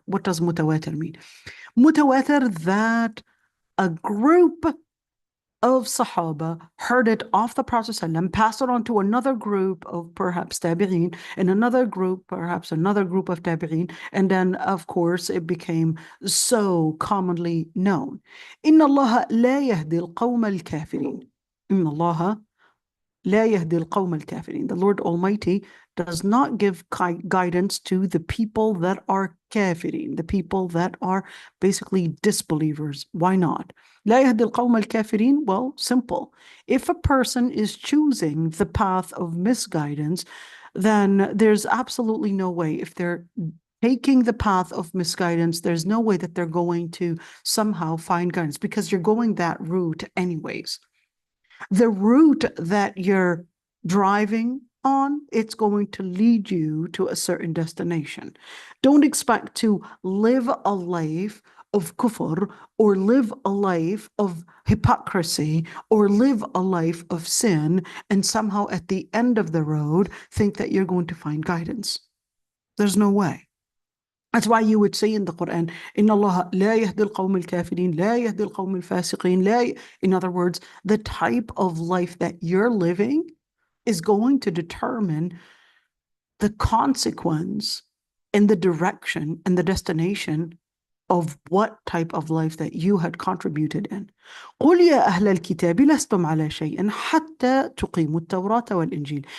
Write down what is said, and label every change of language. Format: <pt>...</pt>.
<en>What does mutawatir mean? Mutawatir, that a group of Sahaba heard it off the Prophet ﷺ, passed it on to another group of perhaps Tabi'een, and another group, perhaps another group of Tabi'een, and then of course it became so commonly known.</en> <ar>إن الله لا يهدي القوم الكافرين. إن الله لا يهدي القوم الكافرين.</ar> <en>The Lord Almighty does not give guidance to the people that are kafirin, the people that are basically disbelievers. Why not?</en> <ar>لا يهدي القوم الكافرين.</ar> <en>Well, simple. If a person is choosing the path of misguidance, then there's absolutely no way. If they're taking the path of misguidance, there's no way that they're going to somehow find guidance, because you're going that route anyways. The route that you're driving on, it's going to lead you to a certain destination. Don't expect to live a life of kufr, or live a life of hypocrisy, or live a life of sin, and somehow at the end of the road think that you're going to find guidance. There's no way. That's why you would say in the Quran,</en> <ar>إن الله لا يهدي القوم الكافرين لا يهدي القوم الفاسقين لا.</ar> <en>In other words, the type of life that you're living is going to determine the consequence and the direction and the destination of what type of life that you had contributed in.</en> <ar>قُلْ يَا أَهْلَ الْكِتَابِ لَسْتُمْ عَلَى شَيْءٍ حَتَّى تُقِيمُوا التَّوْرَاةَ وَالْإِنْجِيلَ.</ar>